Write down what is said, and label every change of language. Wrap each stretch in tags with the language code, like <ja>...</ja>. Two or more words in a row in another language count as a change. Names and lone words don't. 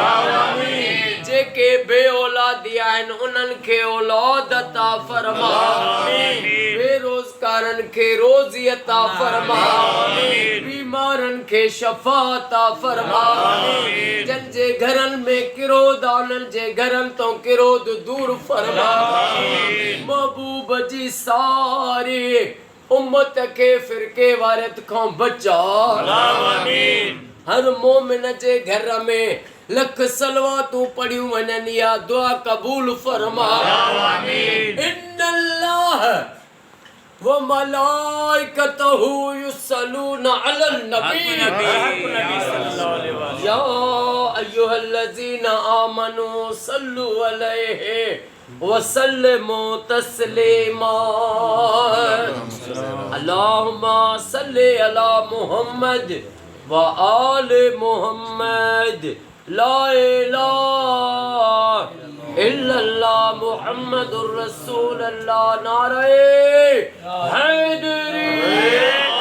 <sd>आमीन जेके बे औलादी आहिनि उन्हनि खे औलाद अता फरमा आमीन बेरोज़गारन खे रोज़ी अता फरमा आमीन बीमारन खे शफा अता फरमा आमीन जन जे घरन में किरोद उन्हनि जे घरन तो किरोद दूर फरमा आमीन महबूब जी सारी उम्मत के फिरके वारत खां बचा आमीन हर मोमिन जे घर में लख सलवातूं पढ़ियूं वञनि या दुआ कबूल फरमा आमीन इन्नल्लाह</sd> <ar>و ملائكته يصلون على النبي يا أيها الذين آمنوا صلوا عليه وسلموا تسليما اللهم صل على محمد و آل محمد لا إله إلا الله محمد رسول الله</ar> <ur>نعرۂ حیدری</ur>